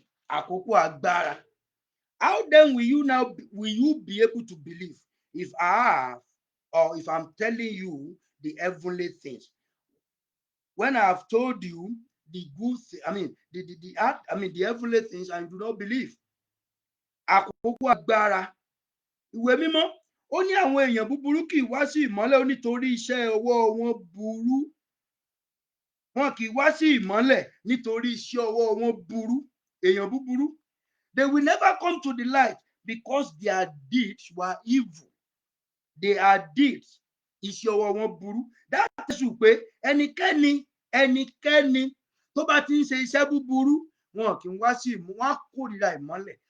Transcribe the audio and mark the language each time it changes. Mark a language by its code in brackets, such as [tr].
[yo] Àkókò agbára. [en] How then will you be able to believe if I have, or if I'm telling you the heavenly things? When I have told you the good thing, the heavenly things, and you do not believe. [yo] Àkókò agbára. Ìwé mímọ́, ó ní àwọn èèyàn búburú kì í wá sí ìmọ́lẹ̀ nítorí iṣẹ́ ọwọ́ wọn burú. Wọn kì í wá sí ìmọ́lẹ̀ nítorí iṣẹ́ ọwọ́ wọn burú. Èèyàn búburú. [en] They will never come to the light because their deeds were evil. They are deeds. [yo] Iṣẹ́ ọwọ́ wọn burú. [en] That is [yo] pé ẹnikẹ́ni tó bá ti ń ṣe iṣẹ́ búburú, wọn kì í wá sí wọn á kórìíra ìmọ́lẹ̀.